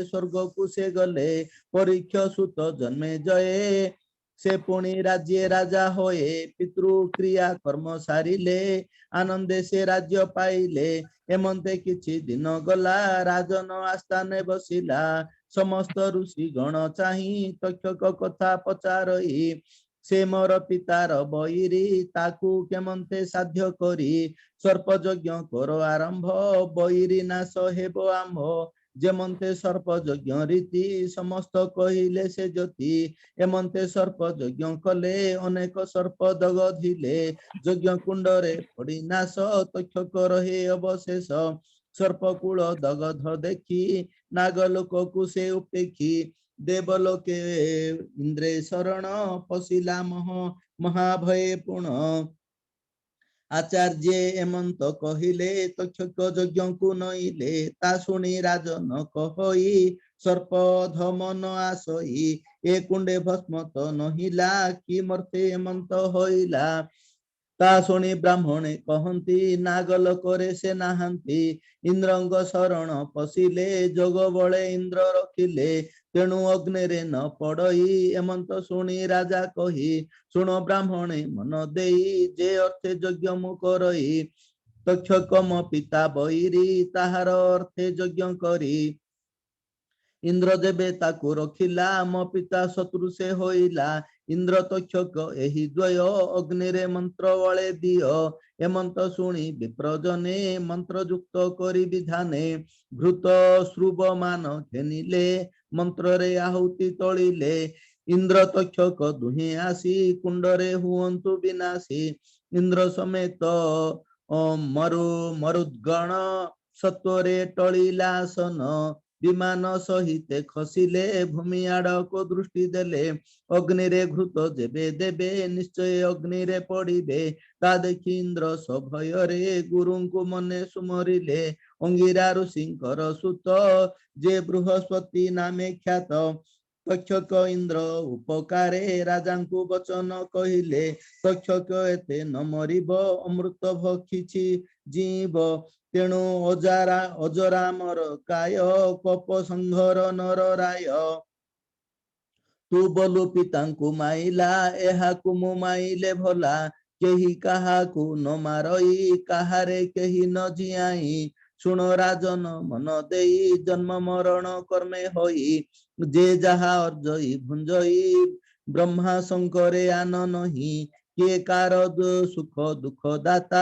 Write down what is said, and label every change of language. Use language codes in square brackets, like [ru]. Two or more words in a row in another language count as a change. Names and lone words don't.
[or] ସ୍ୱର୍ଗ କୁସେ ଗଲେ ପରୀକ୍ଷ ସୁତ ଜନ୍ମେ ଜୟେ ସେ ପୁଣୀ ରାଜ୍ୟ ରାଜା ହୋଏ ପିତୃ କ୍ରିୟା କର୍ମ ସାରିଲେ ଆନନ୍ଦେ ସେ ରାଜ୍ୟ ପାଇଲେ ଏମନ୍ତେ କିଛି ଦିନ ଗଲା ରାଜନ ଆସ୍ଥାନେ ବସିଲା ସମସ୍ତ ଋଷି ଗଣ ଚାହୀ ତକ୍ଷକ କଥା ପଚାରଈ ସେ ମୋର ପିତାର ବଈରୀ ତାକୂ କେମନ୍ତେ ସାଧ୍ୟ କରୀ ସର୍ପ ଯଜ୍ଞ କର ଆରମ୍ଭ ବଈରୀ ନାଶ ହେବ ଆମ୍ଭ ଜେମନ୍ତେ ସର୍ପ ଯଜ୍ଞ ରୀତି ସମସ୍ତ କହିଲେ ସେ ଜ୍ୟୋତି ଏମନ୍ତେ ସର୍ପ ଯଜ୍ଞ କଲେ ଅନେକ ସର୍ପ ଦଗଧିଲେ ଯଜ୍ଞ କୁଣ୍ଡରେ ପଡ଼ୀ ନାଶ ତକ୍ଷକ ରହେ ଅବଶେଷ ସର୍ପକୂଲ ଦଗଧ ଦେଖୀ ନାଗଲୋକ କୁସେ ଉପେକ୍ଷୀ ଦେବଲୋକେ ଇନ୍ଦ୍ରେ ଶରଣ ପଶିଲା ମହାଭୟେ ପୁଣ ଆଚାର୍ଯ୍ୟ ଏମନ୍ତ କହିଲେ ତକ୍ଷକ ଯଜ୍ଞ କୋ ନଈଲେ ତା ଶୁଣୀ ରାଜନ କହଈ ସର୍ପ ଧମନ ଆସଈ ଏ କୁଣ୍ଡେ ଭସ୍ମ ତୋ ନହିଲା କି ମର୍ତ୍ତେ ଏମନ୍ତ ହୋଇଲା ତା ଶୁଣୀ ବ୍ରାହ୍ମଣେ କହନ୍ତୀ ନାଗଲୋକରେ ସେ ନାହାନ୍ତୀ ଇନ୍ଦ୍ରଙ୍ଗ ଶରଣ ପଶିଲେ ଜୋଗ ବଳେ ଇନ୍ଦ୍ର ରଖିଲେ ତେଣୁ ଅଗ୍ନିରେ ନ ପଡ଼ଈ ଏମନ୍ତ ଶୁଣୀ ରାଜା କହୀ ଶୁଣ ବ୍ରାହ୍ମଣେ ମନ ଦେଈ ଜେ ଅର୍ଥେ ଯଜ୍ଞ ମୁ କରଈ ତକ୍ଷକ ମ ପିତା ବଈରୀ ତାହାର ଅର୍ଥେ ଯଜ୍ଞ କରୀ ଇନ୍ଦ୍ର ଦେବେ ତାକୂ ରଖିଲା ମୋ ପିତା ଶତ୍ରୁ ସେ ହୋଇଲା ଇନ୍ଦ୍ର ତକ୍ଷକ ଏହି ଦ୍ୱୟ ଅଗ୍ନିରେ ମନ୍ତ୍ର ବଳେ ଦିୟୋ ଏମନ୍ତ ଶୁଣୀ ବିପ୍ରଜନେ ମନ୍ତ୍ର ଯୁକ୍ତ କରୀ ବିଧାନେ ଘୃତ ଶ୍ରୁବ ମାନ ଘେନିଲେ ମନ୍ତ୍ର ରେ ଆହୁତି ତୋଲିଲେ ଇନ୍ଦ୍ର ତକ୍ଷକ ଦୁହେ ଆସୀ କୁଣ୍ଡରେ ହୁଅନ୍ତୁ ବିନାଶୀ ଇନ୍ଦ୍ର ସମେତ ମରୁଦ୍ଗଣ ସତ୍ୱରେ ଟଳିଲାସନ ବିମାନ ସହିତ ଖସିଲେ ଭୂମି ଆଡ଼କୋ ଦୃଷ୍ଟି ଦେଲେ ଅଗ୍ନିରେ ଘୃତ ଜେବେ ଦେବେ ନିଶ୍ଚୟ ଅଗ୍ନିରେ ପଡ଼ିବେ ତା ଦେଖି ଇନ୍ଦ୍ର ସଭୟରେ ଗୁରୁଙ୍କୁ ମନେ ସୁମରିଲେ ଅଙ୍ଗିରା ଋଷିଙ୍କର ସୁତ ଜେ ବୃହସ୍ପତି ନାମେ ଖ୍ୟାତ ତକ୍ଷକ ଇନ୍ଦ୍ର ଉପକାରେ ରାଜାଙ୍କୁ ବଚନ କହିଲେ ତକ୍ଷକ ଏତେ ନ ମରିବ ଅମୃତ ଭକ୍ଷିଛି ଜୀବ ତେଣୁ ଅଜରା ମର କାୟ କପ ସଂଘର ନର ରାୟ ତୂ ବୋଲୂ ପିତାଙ୍କୁ ମାଇଲା ଏହାକୁ ମୁ ମାଇଲେ ଭଲା କେହୀ କାହାକୁ ନ ମାରଈ କାହାରେ କେହୀ ନ ଜିୟାଈ ଶୁଣ ରାଜନ ମନ ଦେଈ ଜନ୍ମ ମରଣ କର୍ମେ ହୋଈ ଜେ ଜାହା ଅର୍ଜଈ ଭୁଞ୍ଜଈ ବ୍ରହ୍ମା ଶଙ୍କରେ ଆନ ନହୀଁ କିଏ କାର ସୁଖ ଦୁଖ ଦାତା